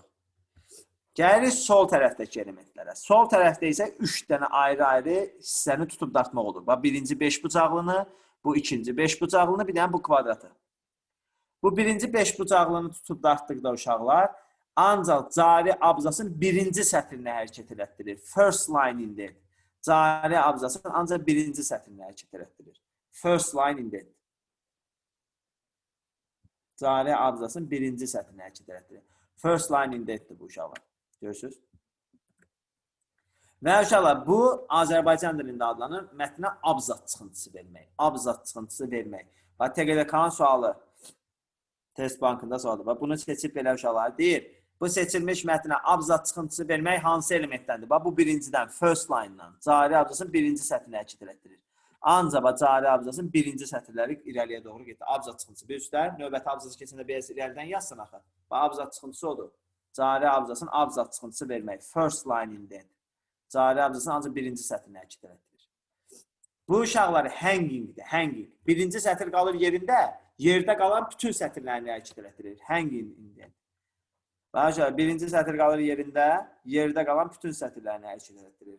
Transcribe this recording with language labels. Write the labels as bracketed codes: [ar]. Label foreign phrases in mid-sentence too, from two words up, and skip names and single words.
[az] Gəlirik sol tərəfdəki elementlərə. Sol tərəfdə isə 3 dənə ayrı-ayrı hissəni tutub dartmaq olur. Bax, birinci 5 bucaqlını, bu ikinci 5 bucaqlını, bir dənə bu kvadratı. Bu birinci 5 bucaqlını tutub dartdıqda uşaqlar, ancaq cari abzasın birinci sətrinə hərəkət elətdirir. [en] First line indent. [az] Cari abzasın ancaq birinci sətrinə hərəkət elətdirir. [en] First line indent. [az] Cari abzasın birinci sətrinə hərəkət elətdirir. [en] First line indentdir [az] bu uşaqlar. Görürsünüz? Və uşaqlar, bu Azərbaycan dilində adlanır mətnə abzas çıxıntısı vermək. Abzas çıxıntısı vermək. Bax, TQDK-nın sualı. Test bankında sualıdır. Bunu seçib belə uşaqlar deyir. Bu seçilmiş mətnə abzas çıxıntısı vermək hansı elementdəndir? Bax, bu birincidən, [en] first line-dan. [az] Cari abzasın birinci sətrinə hərəkət elətdirir. Ancaq cari abzasın birinci sətirləri irəliyə doğru getdi. Abzas çıxıntısı bir üstlər, növbəti abzası keçəndə biraz irəlidən yazsın axı. Bax, abzas çıxıntısı odur. Cari abzasın abzas çıxıntısı vermək. [en] First line indent. [az] Cari abzasın ancaq birinci sətrinə hərəkət elətdirir. Bu uşaqlar hangingdir, hanging. Birinci sətir qalır yerində, yerdə qalan bütün sətirlərini hərəkət elətdirir. [en] Hanging indent. [az] Bax, birinci sətir qalır yerində, yerdə qalan bütün sətirlərini hərəkət elətdirir.